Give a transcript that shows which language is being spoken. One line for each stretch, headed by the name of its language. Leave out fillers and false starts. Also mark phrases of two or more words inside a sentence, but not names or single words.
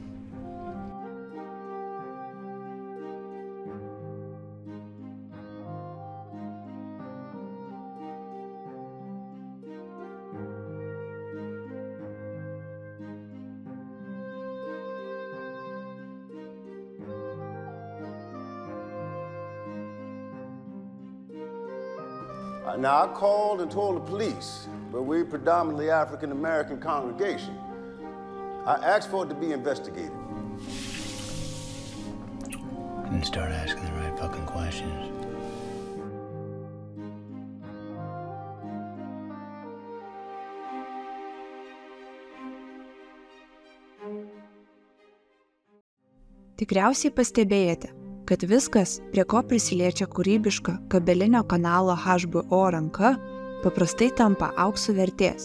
English: Now, I called and told the police, but we're predominantly African-American congregation. I asked for it to be investigated. Didn't start asking the right fucking questions.
Lithuanian: Tikriausiai pastebėjote, kad viskas, prie ko prisiliečia kūrybiška kabelinio kanalo HBO ranka, paprastai tampa aukso vertės.